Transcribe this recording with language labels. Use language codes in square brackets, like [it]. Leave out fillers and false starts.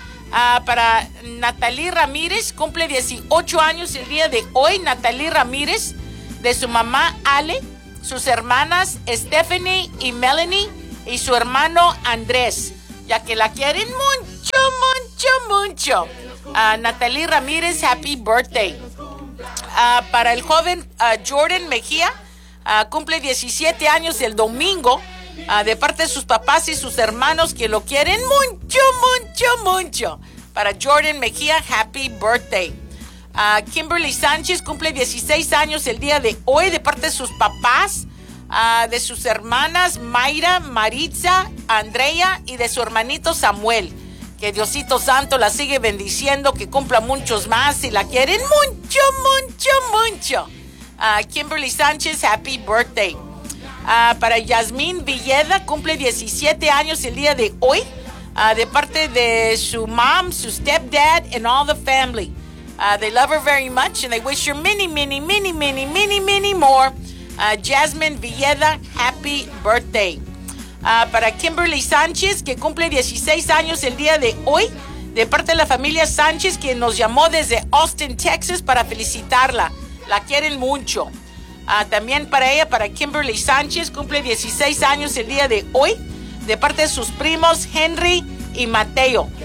[es] Para Natalie Ramírez, cumple 18 años el día de hoy. Natalie Ramírez, de su mamá Ale, sus hermanas Stephanie y Melanie, y su hermano Andrés. Ya que la quieren mucho, mucho, mucho. [en] Natalie Ramírez, happy birthday. [es] Para el joven Jordan Mejía, cumple 17 años el domingo, de parte de sus papás y sus hermanos que lo quieren mucho, mucho, mucho. [en] Para Jordan Mejía, happy birthday. [es] Kimberly Sánchez cumple 16 años el día de hoy, de parte de sus papás, de sus hermanas Mayra, Maritza, Andrea y de su hermanito Samuel. Que Diosito Santo la sigue bendiciendo, que cumpla muchos más y la quieren mucho, mucho, mucho. Kimberly Sánchez, [en] happy birthday. [es] Para Yasmín Villeda, cumple 17 años el día de hoy. De parte de su [en] mom, su stepdad and all the family. They love her very much and they wish her many, many, many, many, many, many more. Jasmine Villeda, happy birthday. [es] Para Kimberly Sánchez, que cumple 16 años el día de hoy, de parte de la familia Sánchez, quien nos llamó desde Austin, Texas, para felicitarla. La quieren mucho. También para ella, para Kimberly Sánchez, cumple 16 años el día de hoy, de parte de sus primos Henry y Mateo.